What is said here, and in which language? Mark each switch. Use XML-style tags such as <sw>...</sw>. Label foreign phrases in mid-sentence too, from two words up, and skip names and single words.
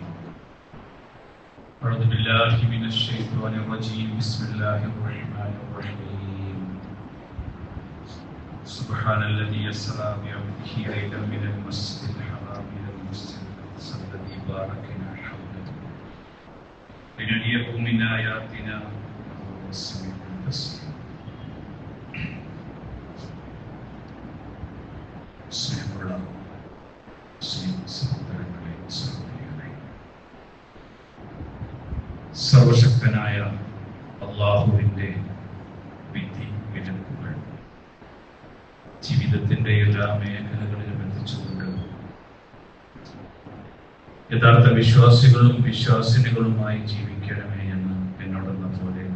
<ar>أعوذ بالله من الشيطان الرجيم بسم الله الرحمن الرحيم سبحان الذي أسرى بعبده ليلا من المسجد الحرام إلى المسجد الذي باركنا حوله لنريه من آياتنا وهو السميع البصير</ar> <ml>സ്നേഹമുള്ള മുസ്ലിം സഹോദരങ്ങളെ സഹോദരികളെ, സർവശക്തനായ അല്ലാഹുവിൻ്റെ വിധി വിലക്കുകൾ ജീവിതത്തിൻ്റെ എല്ലാ മേഖലകളിലും എത്തിച്ചുകൊണ്ട് യഥാർത്ഥ വിശ്വാസികളും വിശ്വാസിനികളുമായി ജീവിക്കണമേ എന്ന് എന്നോടെന്ന പോലെ</ml>